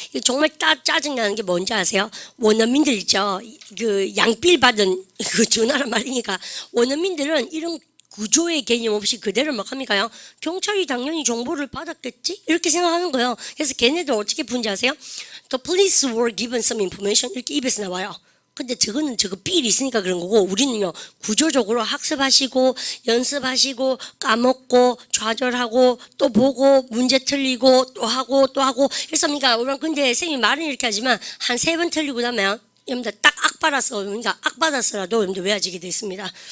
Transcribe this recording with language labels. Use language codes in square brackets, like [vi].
[ko] 정말 짜증나는 게 뭔지 아세요? 원어민들 있죠. 그 양필 받은 그 전화란 말이니까 원어민들은 이런 구조의 개념 없이 그대로 막 합니까요? 경찰이 당연히 정보를 받았겠지? 이렇게 생각하는 거예요. 그래서 걔네들 어떻게 푼지 아세요? [en] The police were given some information [ko] 이렇게 입에서 나와요. 근데 저거는 저거 삘이 있으니까 그런 거고 우리는요 구조적으로 학습하시고 연습하시고 까먹고 좌절하고 또 보고 문제 틀리고 또 하고 그래서 그러니까 근데 선생님이 말은 이렇게 하지만 한 3번 틀리고 나면 여러분들 딱 악받아서 그러니까 악받아서라도 여러분들 외워지게 됐습니다.